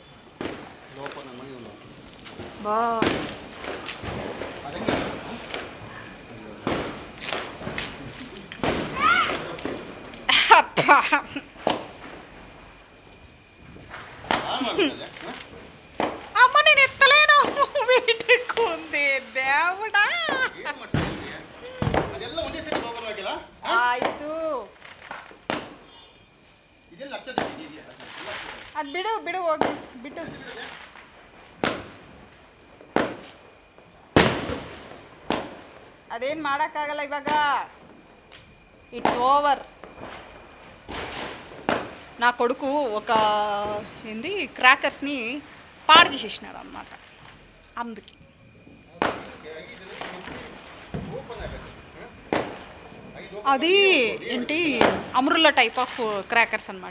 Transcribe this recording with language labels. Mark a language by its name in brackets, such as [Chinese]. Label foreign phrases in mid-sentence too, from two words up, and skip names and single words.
[Telugu] బా అమ్మ, నేను ఎత్తలేను, వెయిట్ ఎక్కువ ఉంది. దేవుడా, [Kannada] ಆಯ್ತು. ಅದು ಬಿಡು ಹೋಗಿ ಬಿಟ್ಟು. ಅದೇನು ಮಾಡೋಕ್ಕಾಗಲ್ಲ ಇವಾಗ. [English] it's over. [Telugu] నా కొడుకు ఒక క్రాకర్స్ని పాడు చేసేసినాడు అనమాట. అందుకే అది అమరుల్లా [English] type of crackers [Telugu] అనమాట.